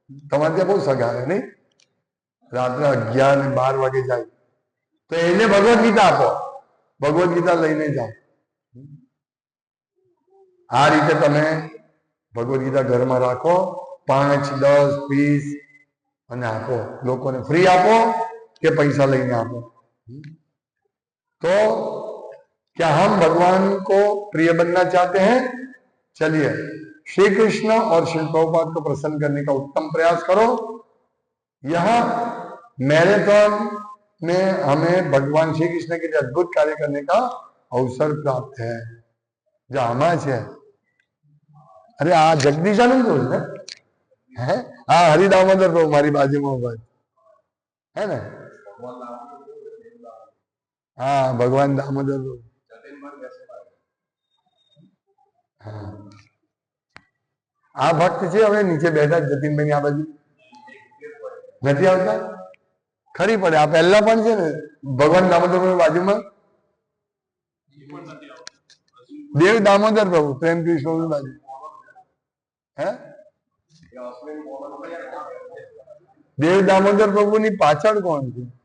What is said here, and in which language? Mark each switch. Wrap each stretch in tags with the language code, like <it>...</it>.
<gu>તમારે ત્યાં બહુ સગા આવે નહીં, રાત્રે 11 ને 12 વાગે જાય તો એને ભગવદ ગીતા આપો, ભગવદ ગીતા લઈને જાઓ। આ રીતે તમે ભગવદ ગીતા ઘરમાં રાખો, 5, 10, 20 અને આપો, લોકોને ફ્રી આપો કે પૈસા લઈને આપો।</gu> <hi>तो क्या हम भगवान को प्रिय बनना चाहते हैं? चलिए श्री कृष्ण और श्री प्रभुपाद को प्रसन्न करने का उत्तम प्रयास करो। यह मैराथन में हमें भगवान श्री कृष्ण के लिए अद्भुत कार्य करने का अवसर प्राप्त है।</hi> <gu>जो आमा है, अरे आ जगदीशानंद है, हाँ हरि दामोदर प्रभु मारी बाजू में उभा है ना, हाँ भगवान दामोदर प्रभु। हाँ आ भक्त છે હવે નીચે બેઠા જતીનભાઈ આ બાજુ નથી આવતા, ખરી પડે। આ પહેલા પણ છે ને ભગવાન દામોદર પ્રભુ બાજુમાં દેવ દામોદર પ્રભુ પ્રેમ કૃષ્ણ બાજુ હે દેવ દામોદર પ્રભુની પાછળ કોણ છે?</gu>